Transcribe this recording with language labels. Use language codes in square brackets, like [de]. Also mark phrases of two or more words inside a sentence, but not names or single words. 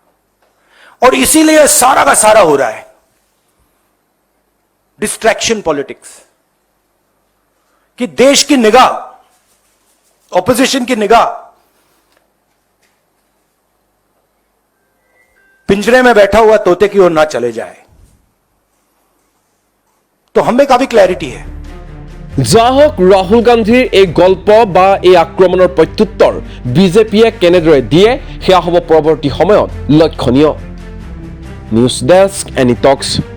[hi] और इसीलिए सारा का सारा हो रहा है [en] distraction politics, [hi] कि देश की निगाह, ऑपोजिशन की निगाह पिंजरे में बैठा हुआ तोते की ओर ना चले जाए। तो हमें काफी क्लैरिटी है। [as] যা হোক, ৰাহুল গান্ধীৰ এই গল্প বা এই আক্ৰমণৰ প্ৰত্যুত্তৰ বিজেপিয়ে কেনেদৰে দিয়ে সেয়া হ'ব পৰৱৰ্তী সময়ত লক্ষণীয়। [en] news desk, [as] এনি টক্স।